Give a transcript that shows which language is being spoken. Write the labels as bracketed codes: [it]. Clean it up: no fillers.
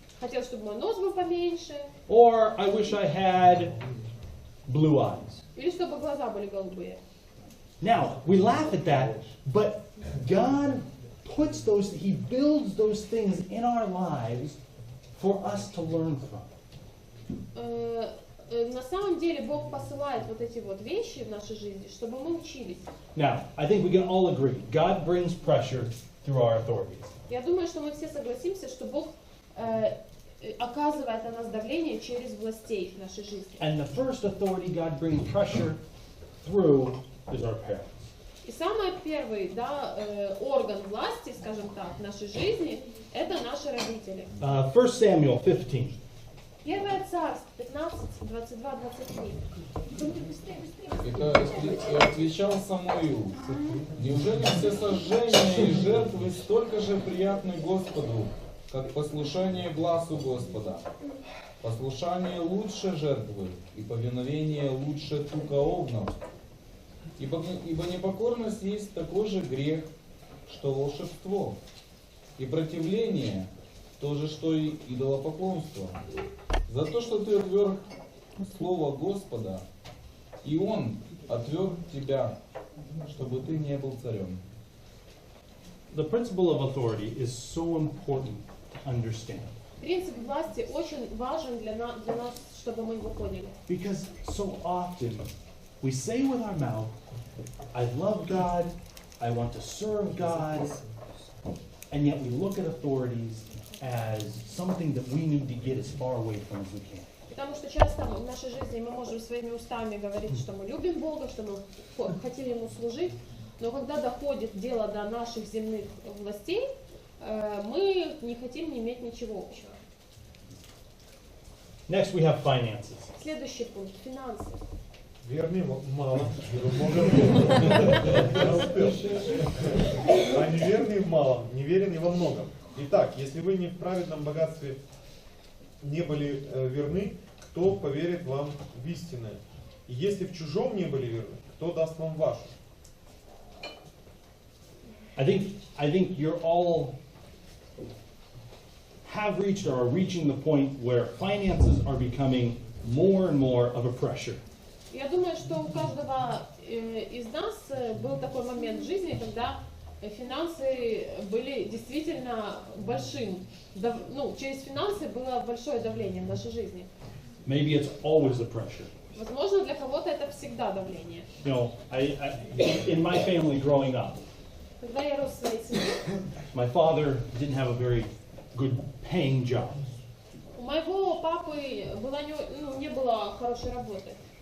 [ru] Хотел, чтобы мой нос был поменьше. [en] Or I wish I had blue eyes. [ru] Или чтобы глаза были голубые. [en] Now, we laugh at that, but God puts those, He builds those things in our lives for us to learn from. [ru] На самом деле Бог посылает вот эти вот вещи в нашей жизни, чтобы мы учились. [en] Now, I think we can all agree, God brings pressure through our authorities. [ru] Я думаю, что мы все согласимся, что Бог оказывает на нас давление через властей в нашей жизни. [en] And the first authority God brings pressure through is our parents. [ru] И самый первый, орган власти, скажем так, в нашей жизни, это наши родители. [en] 1 Samuel 15. [ru] Первое царство, 15, 22, 23. И отвечал Самуил: неужели все сожжения и жертвы столько же приятны Господу, как послушание гласу Господа? Послушание лучше жертвы, и повиновение лучше тука овнов. Ибо непокорность есть такой же грех, что волшебство, и противление то же, что и идолопоклонство. За то, что ты отверг слово Господа, и Он отверг тебя, чтобы ты не был царем. [en] The principle of authority is so important to understand. [ru] Принцип власти очень важен для нас, чтобы мы его поняли. [en] Because so often we say with our mouth, I love God, I want to serve God, and yet we look at authorities as something that we need to get as far away from as we can. [ru] Потому что часто в нашей жизни мы можем своими устами говорить, что мы любим Бога, что мы хотим Ему служить, но когда доходит дело до наших земных властей, мы не хотим иметь ничего общего. [en] Next we have finances. [ru] Следующий пункт – финансы. Верный мало, много. А неверный мало, неверен и во многом. Итак, если вы не в праведном богатстве не были верны, кто поверит вам в истинное? И если в чужом не были верны, кто даст вам ваше? [en] I think you're all have reached or are reaching the point where finances are becoming more and more of a pressure. [ru] Я думаю, что у каждого из нас был такой момент в жизни, когда финансы были действительно большим. Через финансы было большое давление в нашей жизни. [en] Maybe it's always a pressure. [ru] Возможно, для кого-то это всегда давление. [en] You know, in my family growing up, [ru] Когда я рос в своей семье, [en] my father didn't have a very good paying job. [ru] у моего папы не было хорошей работы.